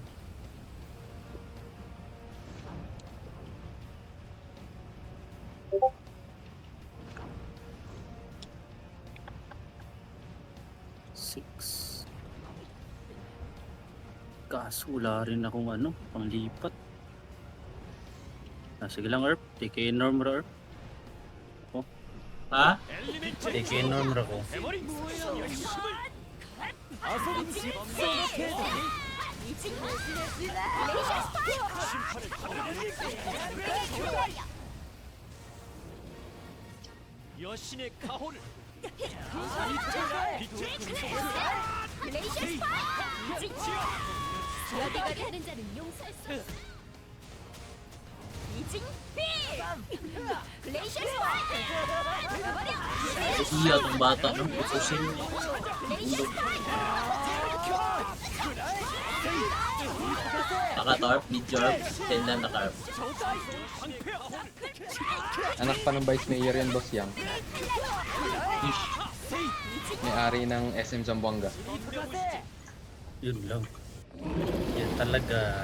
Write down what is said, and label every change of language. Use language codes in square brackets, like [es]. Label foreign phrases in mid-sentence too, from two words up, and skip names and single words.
[tl] Kaso wala rin akong ano, panglipat. Sige lang, Erp. [ceb] TK norm ra, Erp. [tl] Ha? [ceb] TK norm ra ko. [ko] 여신의 가호를 여기가 되는 자는 용서할 수 없어. 이징비! 글레이셔 스파이크! [tl] Iya, itong bata, no? Pususin mo. [ko] 글레이셔 스파이크! [tl] Naka-tarp, mid-tarp, tendan na tarp. Anak pa ng Vice Mayor yan, Boss Yang. May-ari ng SM Zamboanga. Yun lang. Yan talaga.